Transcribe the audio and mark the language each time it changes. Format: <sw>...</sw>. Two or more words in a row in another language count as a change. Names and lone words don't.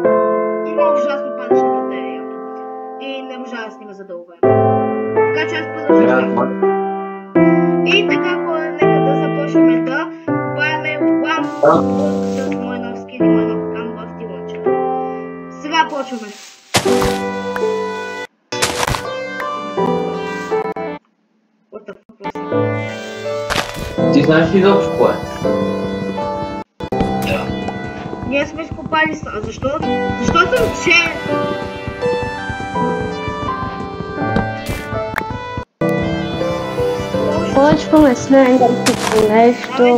<bg>Има ужасно падаща батерия. И не можа да снима за дълго време. Така че аз продължавам. И така хора, нека да започваме да правим One Block с мой нов скин и мой нов аккаунт в T-Launcher. Сега почваме.</bg> <en>What the fuck was it?</en> <bg>Ти знаеш ли изобщо кое? Да. Ние сме изкопали са. Защо? Защото че... Почваме с най-гъркото нещо.</bg>